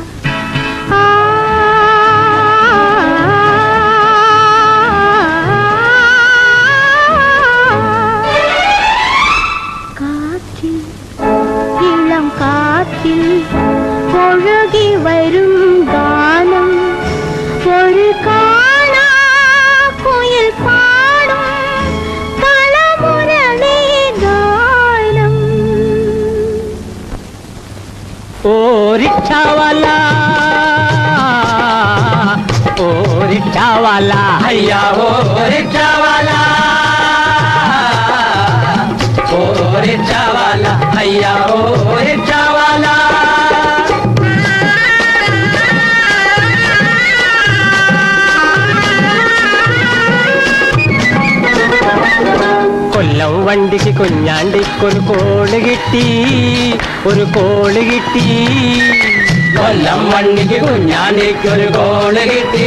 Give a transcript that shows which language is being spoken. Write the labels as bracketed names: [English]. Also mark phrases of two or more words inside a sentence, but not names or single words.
[Malayalam] കാറ്റിൽ ഇളം കാറ്റിൽ ഒഴുകി വരും ഗാനം ഒരു കാണാ കുയിൽ പാടും കളമുരളി ഗാനം [Hindi] ओ रिक्शा वाला हैया ओ रिक्शा वाला हैया ओ रिक्शा वाला [Malayalam] കൊല്ലം വണ്ടിക്ക് കുഞ്ഞാണ്ടിക്കൊരു കോള് കിട്ടി ഒരു കോള് കിട്ടി കൊല്ലം വണ്ടിക്ക് കുഞ്ഞാണ്ടിക്കൊരു കോള് കിട്ടി